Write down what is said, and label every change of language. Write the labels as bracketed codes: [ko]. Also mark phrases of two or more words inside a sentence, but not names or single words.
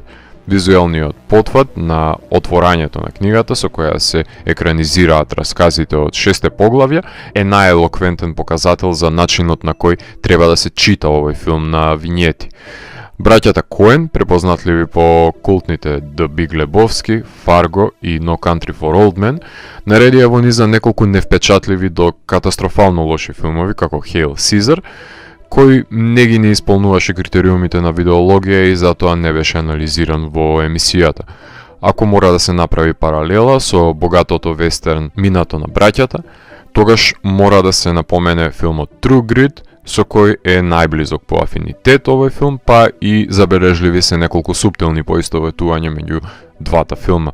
[mk] Визуелниот потфат на отворањето на книгата со која се екранизираат расказите од 6 поглавја е најелоквентен показател за начинот на кој треба да се чита овој филм на вињети. Браќата Коен, препознатливи по култните The Big Lebowski, Fargo и No Country for Old Men, наредија во низа неколку невпечатливи до катастрофално лоши филмови како Hail Caesar, кој не ги не исполнуваше критериумите на видеологија и затоа не беше анализиран во емисијата. Ако мора да се направи паралела со богатото вестерн минато на браќата, тогаш мора да се напомене филмот True Grit, со кој е најблизок по афинитет овој филм, па и забележливи се неколку суптилни поистоветувања меѓу двата филма.